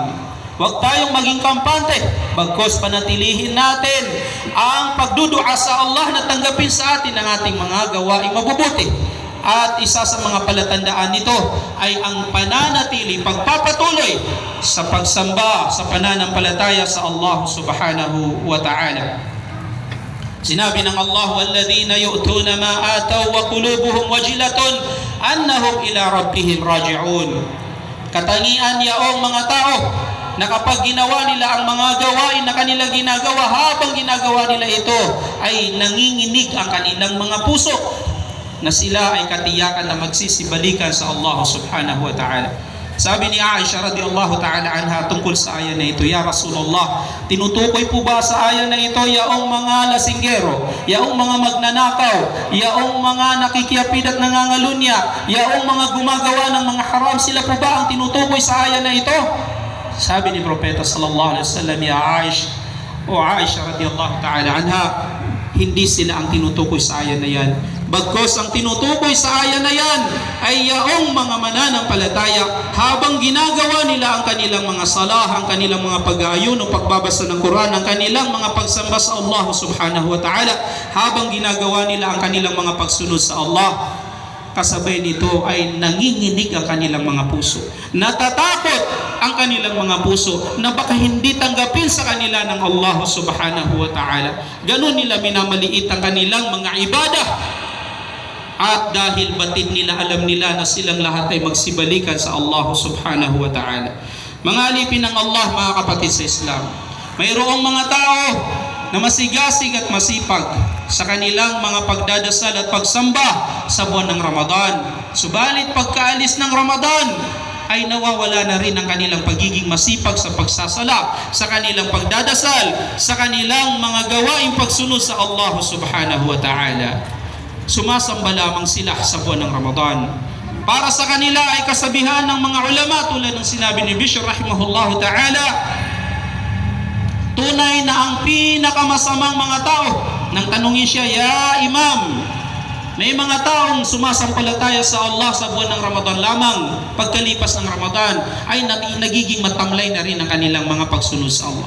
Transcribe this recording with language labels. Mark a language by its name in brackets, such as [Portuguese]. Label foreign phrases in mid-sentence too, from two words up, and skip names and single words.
[Filipino] Huwag tayong maging kampante, bagkus panatilihin natin ang pagdudua sa Allah na tanggapin sa atin ang ating mga gawaing mabubuti. At isa sa mga palatandaan nito ay ang pananatili, pagpapatuloy sa pagsamba, sa pananampalataya sa Allah [Arabic] سبحانه وتعالى. [Filipino] Sinabi ng Allah, [Arabic] والذين يؤتون ما آتوا وقلوبهم وجلة أنهم إلى ربهم راجعون. [Filipino] Katangian yaong mga tao na kapag ginawa nila ang mga gawain na kanilang ginagawa, habang ginagawa nila ito ay nanginginig ang kanilang mga puso, na sila ay katiyakan na magsisibalikan sa Allah [Arabic] سبحانه وتعالى. [Filipino] Sabi ni Aisha [Arabic] رضي الله تعالى عنها [Filipino] tungkol sa aya na ito, [Arabic] "يا رسول الله, [Filipino] tinutukoy po ba sa aya na ito yaong mga lasinggero, yaong mga magnanakaw, yaong mga nakikiapid at nangangalunya, yaong mga gumagawa ng mga haram, sila po ba ang tinutukoy sa aya na ito?" Sabi ni Propeta [Arabic] صلى الله عليه وسلم, "يا عائشة, [Filipino] o Aisha [Arabic] رضي الله تعالى عنها, [Filipino] hindi sila ang tinutukoy sa aya na yan. Bagkos ang tinutukoy sa aya na yan ay yaong mga mananampalataya habang ginagawa nila ang kanilang mga salah, ang kanilang mga pag-aayun o pagbabasa ng Quran, ang kanilang mga pagsamba sa Allah [Arabic] سبحانه وتعالى, [Filipino] habang ginagawa nila ang kanilang mga pagsunod sa Allah, kasabay nito ay nanginginig ang kanilang mga puso. Natatakot ang kanilang mga puso na baka hindi tanggapin sa kanila ng Allah [Arabic] سبحانه وتعالى. [Filipino] Ganun nila minamaliit ang kanilang mga ibadah. At dahil batid nila, alam nila na silang lahat ay magsibalikan sa Allah [Arabic] سبحانه وتعالى. [Filipino] Mga alipin ng Allah, mga kapatid sa Islam, mayroong mga tao na masigasig at masipag sa kanilang mga pagdadasal at pagsamba sa buwan ng Ramadan. Subalit pagkaalis ng Ramadan ay nawawala na rin ang kanilang pagiging masipag sa pagsasala, sa kanilang pagdadasal, sa kanilang mga gawaing pagsunod sa Allah [Arabic] سبحانه وتعالى. [Filipino] Sumasamba lamang sila sa buwan ng Ramadan. Para sa kanila ay kasabihan ng mga ulama, tulad ng sinabi ni Bishr [Arabic] رحمه الله تعالى, [Filipino] tunay na ang pinakamasamang mga tao, nang tanungin siya, [Arabic] "يا إمام, [Filipino] may mga taong sumasampalataya sa Allah sa buwan ng Ramadan lamang, pagkalipas ng Ramadan ay nagiging matamlay na rin ang kanilang mga pagsunod sa Allah."